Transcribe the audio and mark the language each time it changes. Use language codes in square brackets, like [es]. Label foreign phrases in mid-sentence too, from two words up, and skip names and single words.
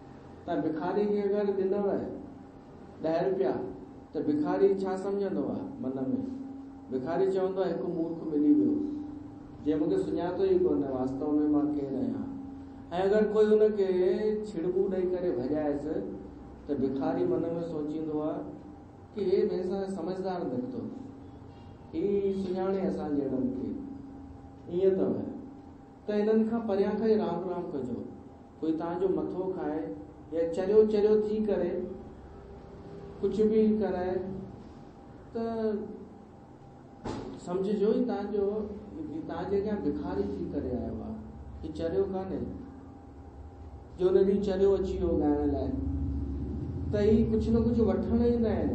[sd] तव्हां भिखारी खे अगरि ॾिनव 10 रुपया त भिखारी छा सम्झंदो आहे मन में? भिखारी चवंदो आहे हिकु मूर्ख मिली वियो जे मूंखे सुञातो ई कोन वास्तव में मां केरु आहियां। ऐं अगरि कोई हुनखे छिड़बू ॾेई करे भॼाएसि त भिखारी मन में सोचींदो आहे कि हे भैंसा समझदार निकितो, ही सुञाणे असां जहिड़नि खे। ईअं अथव त हिननि खां परियां खां ई राम राम कजो। कोई तव्हांजो मथो खाए या चरियो चरियो थी करे कुझु बि कराए त सम्झिजो ई तव्हांजे अॻियां भिखारी थी करे आयो आहे। ही चरियो कान्हे जो हुन ॾींहुं चरियो अची वियो ॻाइण लाइ, त ही कुझु न कुझु वठण ईंदा आहिनि।